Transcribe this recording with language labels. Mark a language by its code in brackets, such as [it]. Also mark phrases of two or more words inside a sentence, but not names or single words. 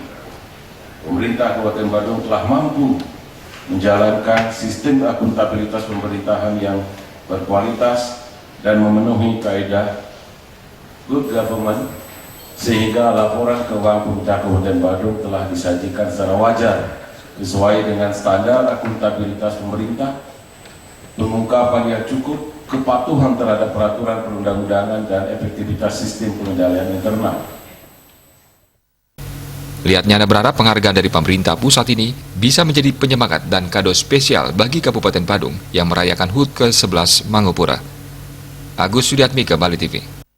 [id] Pemerintah Kabupaten Badung telah mampu menjalankan sistem akuntabilitas pemerintahan yang berkualitas dan memenuhi kaidah [en] good government, [id] sehingga laporan keuangan pemerintah Kabupaten Badung telah disajikan secara wajar sesuai dengan standar akuntabilitas pemerintah, pengungkapan yang cukup, kepatuhan terhadap peraturan perundang-undangan, dan efektivitas sistem pengendalian internal. Lihatnyane berharap penghargaan dari pemerintah pusat ini bisa menjadi penyemangat dan kado spesial bagi Kabupaten Badung yang merayakan HUT ke-11 Mangupura. Agus Sudiatmika, Bali TV.